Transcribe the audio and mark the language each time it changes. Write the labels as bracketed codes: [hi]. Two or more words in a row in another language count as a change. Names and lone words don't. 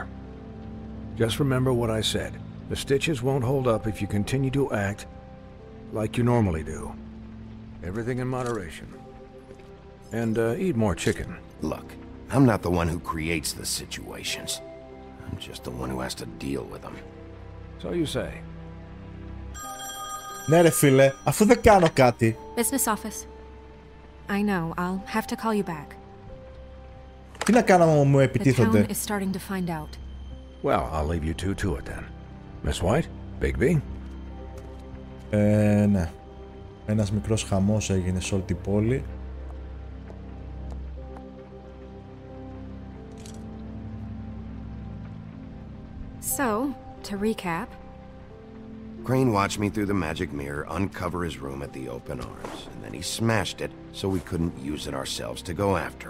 [en] Just remember what I said. The stitches won't hold up if you continue to act like you normally do. Everything in moderation. And eat more chicken. Look, I'm not the one who creates the situations. I'm just the one who has to deal with them. So you say. [el] Ναι ρε φίλε, αφού δεν κάνω κάτι. [en] Business office. I know, I'll have to call you back. [el] Τι να κάνω άμα μου επιτίθονται. [en] The town is starting to find out. Well, I'll leave you two to it then. Miss White, Bigby. [el] Ναι. Ένας μικρός χαμός έγινε σε όλη την πόλη. [en] So, to recap. Crane watched me through the magic mirror uncover his room at the open arms, and then he smashed it so we couldn't use it ourselves to go after.